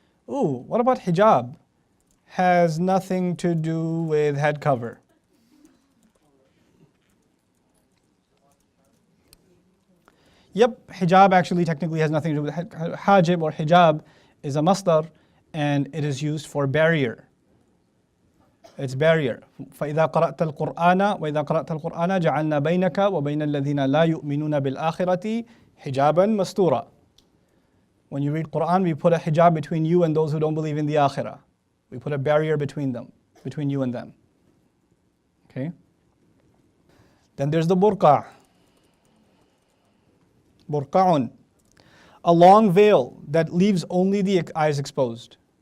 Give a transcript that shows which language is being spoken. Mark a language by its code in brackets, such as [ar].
[en] Ooh, what about hijab? Has nothing to do with head cover. Yep, hijab actually technically has nothing to do with head. Hajib or hijab is a masdar and it is used for barrier. It's barrier. [ar] فإذا قرأت القرآن وإذا قرأت القرآن جعلنا بينك وبين الذين لا يؤمنون بالآخرة حجابا مستورا. [en] When you read Quran, we put a hijab between you and those who don't believe in the akhirah. We put a barrier between them, between you and them. Okay? Then there's the burqa. Burqa'un. A long veil that leaves only the eyes exposed.